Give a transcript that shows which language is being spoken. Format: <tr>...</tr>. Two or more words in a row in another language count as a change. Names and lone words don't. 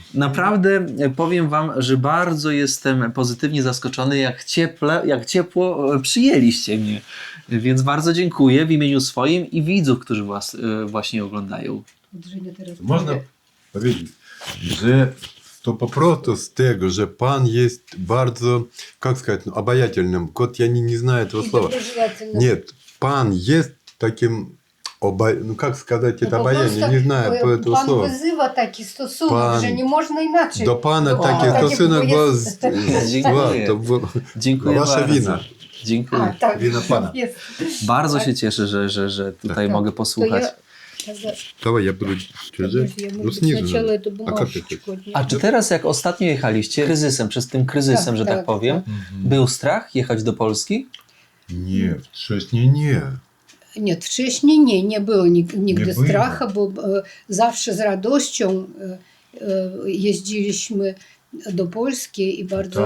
<pl>Naprawdę powiem wam, że bardzo jestem pozytywnie zaskoczony, jak ciepło przyjęliście mnie. Więc bardzo dziękuję w imieniu swoim i widzów, którzy was właśnie oglądają. Można powiedzieć, że to po prostu z tego, że Pan jest bardzo,</pl> <ru>как сказать, обаятельным. Вот я не знаю этого слова. Нет,</ru> <pl>Pan jest takim,</pl> <ru>ну как сказать это обаяние, не знаю этого</ru> <pl>Pan</pl> <ru>слова.</ru> <pl>wyzywa taki stosunek, Pan- że nie można inaczej. До Pana No, taki taki stosunek jest- był, Dziękuję. to było Dziękuję wasza bardzo. wina. Dziękuję. A, tak, Wina Pana. jest. Bardzo się cieszę, że tutaj Tak. mogę To posłuchać.</pl> <ru>Давай я буду держать. Я, Ну может быть, снизу сначала же. эту А как ты хочешь? бумажечку отнесу.</ru> <pl>A czy teraz, jak ostatnio jechaliście kryzysem, przez tym kryzysem, Tak, że tak tak, powiem, był strach jechać do Polski? Nie, wcześniej nie. Nie, wcześniej nie było nigdy Nie było. strachu, bo zawsze z radością jeździliśmy do Polski i bardzo</pl>